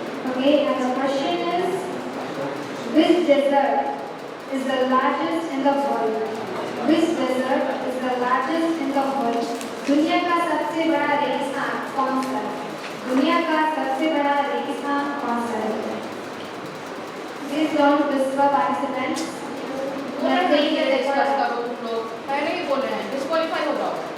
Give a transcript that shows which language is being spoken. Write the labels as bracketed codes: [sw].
[en] Okay, and the question is, which desert is the largest in the world? Which desert is the largest in the world? [hi] दुनिया का सबसे बड़ा रेगिस्तान कौन सा है? दुनिया का सबसे बड़ा रेगिस्तान कौन सा है? [en] Please don't whisper, participants. [hi] Discuss करो तुम लोग, पहले ही बोल रहे हैं, डिस्क्वालीफाई हो जाओ।